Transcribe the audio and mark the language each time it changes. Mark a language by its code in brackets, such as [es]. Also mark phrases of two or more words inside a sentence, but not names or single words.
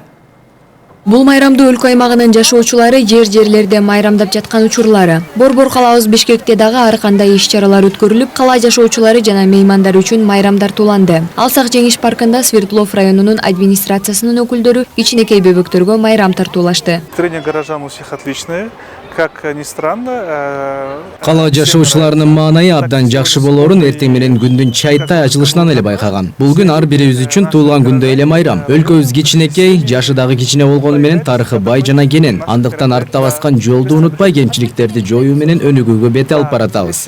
[ky] Бул майрамдуу өлкө аймагынын жашоочулары жер-жерлерде майрамдап жаткан учурлары. Борбор калабыз Бишкекте дагы ар кандай иш-чаралар өткөрүлүп, кала жашоочулары жана меймандар үчүн майрамдар тууланды. Алсак Жеңиш паркында Свердлов районунун администрациясынын өкүлдөрү кичинекей бөбөктөргө майрам тартуулашты. [ru] Настроение горожан у всех отличное. Как ни странно, [ky] Кала жашоочуларынын маанайы абдан жакшы болоорун эртең менен күндүн чайтай ачылышынан эле байкагам. Бул күн ар бирибиз үчүн туулган күндөй эле майрам. Өлкөбүз кичинекей, жашы дагы кичине болгону менен тарыхы бай жана кенен. Андыктан артта баскан жолду унутпай кемчиликтерди жоюу менен өнүгүүгө бет алып баратабыз.